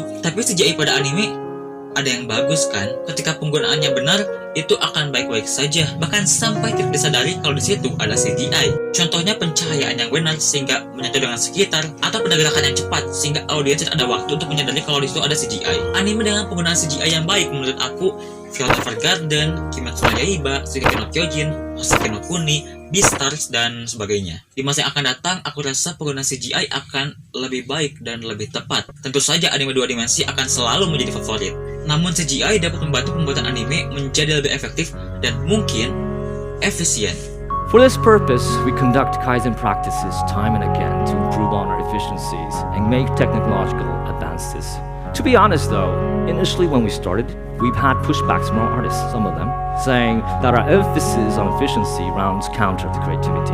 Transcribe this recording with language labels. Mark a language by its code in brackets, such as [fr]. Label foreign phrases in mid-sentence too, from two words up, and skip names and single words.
[id] Tapi CGI pada anime ada yang bagus kan? Ketika penggunaannya benar, itu akan baik-baik saja. Bahkan sampai tidak disadari kalau di situ ada CGI. Contohnya pencahayaan yang benar sehingga menyatu dengan sekitar, atau pergerakan yang cepat sehingga audiens ada waktu untuk menyadari kalau di situ ada CGI. Anime dengan penggunaan CGI yang baik menurut aku, Violet Evergarden, Kimetsu no Yaiba, Shingeki no Kyojin, Hoseki no Kuni, Beastars, dan sebagainya. Di masa yang akan datang, aku rasa penggunaan CGI akan lebih baik dan lebih tepat. Tentu saja anime 2 dimensi akan selalu menjadi favorit. Namun CGI dapat membantu pembuatan anime menjadi lebih efektif dan mungkin efisien. [en] For this purpose, we conduct Kaizen practices time and again to improve on our efficiencies and make technological advances. To be honest though, initially when we started, we've had pushbacks from our artists, some of them, saying that our emphasis on efficiency rounds counter to creativity.